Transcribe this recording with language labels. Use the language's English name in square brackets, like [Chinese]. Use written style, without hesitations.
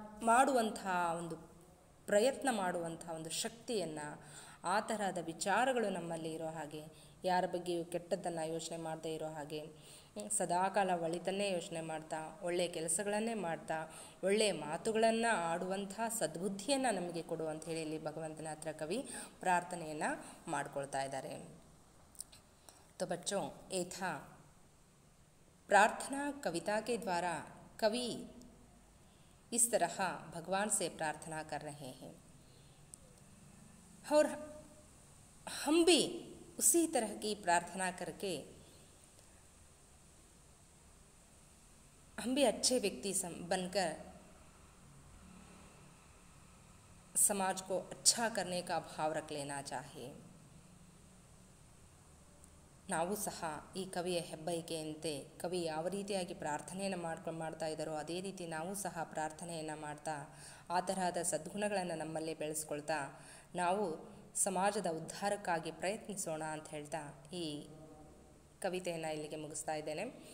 [Kannada] ಮಾಡುವಂಥ ಒಂದು ಪ್ರಯತ್ನ ಮಾಡುವಂಥ ಒಂದು ಶಕ್ತಿಯನ್ನು, ಆ ತರಹದ ವಿಚಾರಗಳು ನಮ್ಮಲ್ಲಿ ಇರೋ ಹಾಗೆ, ಯಾರ ಬಗ್ಗೆಯೂ ಕೆಟ್ಟದ್ದನ್ನು ಯೋಚನೆ ಮಾಡದೇ ಇರೋ ಹಾಗೆ, ಸದಾಕಾಲ ಒಳಿತನ್ನೇ ಯೋಚನೆ ಮಾಡ್ತಾ, ಒಳ್ಳೆಯ ಕೆಲಸಗಳನ್ನೇ ಮಾಡ್ತಾ, ಒಳ್ಳೆಯ ಮಾತುಗಳನ್ನು ಆಡುವಂಥ ಸದ್ಬುದ್ಧಿಯನ್ನು ನಮಗೆ ಕೊಡು ಅಂತ ಹೇಳಿ ಇಲ್ಲಿ ಭಗವಂತನ ಹತ್ರ ಕವಿ ಪ್ರಾರ್ಥನೆಯನ್ನು ಮಾಡ್ಕೊಳ್ತಾ ಇದ್ದಾರೆ. [Hindi] तो बच्चों, ये था प्रार्थना कविता के द्वारा कवि इस तरह भगवान से प्रार्थना कर रहे हैं और हम भी उसी तरह की प्रार्थना करके हम भी अच्छे व्यक्ति बनकर समाज को अच्छा करने का भाव रख लेना चाहिए. [Kannada] ನಾವು ಸಹ ಈ ಕವಿಯ ಹೆಬ್ಬಯಕೆಯಂತೆ ಕವಿ ಯಾವ ರೀತಿಯಾಗಿ ಪ್ರಾರ್ಥನೆಯನ್ನು ಮಾಡ್ತಾ ಇದ್ದಾರೋ ಅದೇ ರೀತಿ ನಾವು ಸಹ ಪ್ರಾರ್ಥನೆಯನ್ನು ಮಾಡ್ತಾ ಆ ತರಹದ ಸದ್ಗುಣಗಳನ್ನು ನಮ್ಮಲ್ಲಿ ಬೆಳೆಸ್ಕೊಳ್ತಾ ನಾವು ಸಮಾಜದ ಉದ್ಧಾರಕ್ಕಾಗಿ ಪ್ರಯತ್ನಿಸೋಣ ಅಂತ ಹೇಳ್ತಾ ಈ ಕವಿತೆಯನ್ನು ಇಲ್ಲಿಗೆ ಮುಗಿಸ್ತಾ ಇದ್ದೇನೆ.